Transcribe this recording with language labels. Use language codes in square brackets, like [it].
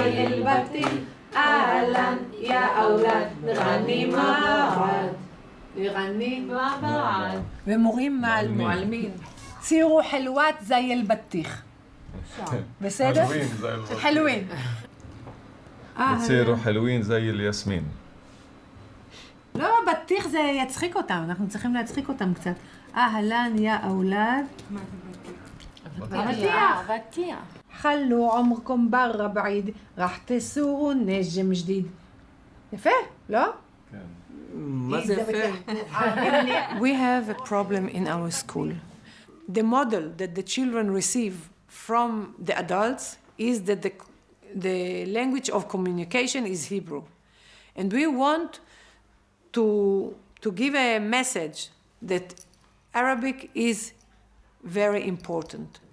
[ar] أهلا يا أولاد نغني مع بعض نغني مع بعض ومغيم مع المعلمين تصيروا حلوات زي البطيخ [he] בסדר? [ar] حلوين تصيروا حلوين زي الياسمين [he] לא, בטיח זה יצחיק אותם, אנחנו צריכים להצחיק אותם קצת. [ar] أهلا يا أولاد بطيح خلوا عمركم برا بعيد راح تسوروا نجم جديد يفه لا [en] We have a problem in our school. The model that the children receive from the adults is that the language of communication is Hebrew. And we want to give a message that Arabic is very important.